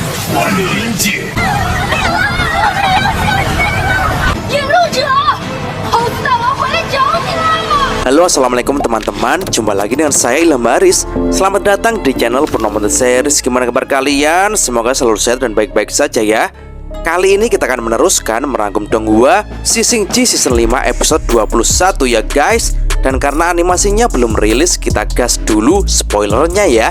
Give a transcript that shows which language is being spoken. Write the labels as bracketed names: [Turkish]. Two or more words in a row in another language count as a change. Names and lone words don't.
[Chinese] 穿越灵界，引路者，猴子大王回来找你了。 [Indonesian] Halo, assalamualaikum teman-teman. Jumpa lagi dengan saya Ilham Haris. Selamat datang di channel Purnomo The Series. Gimana kabar kalian? Semoga selalu sehat dan baik-baik saja ya. Kali ini kita akan meneruskan merangkum Donghua Sising Ji Season 5 episode 21 ya guys. Dan karena animasinya belum rilis, kita gas dulu spoilernya ya.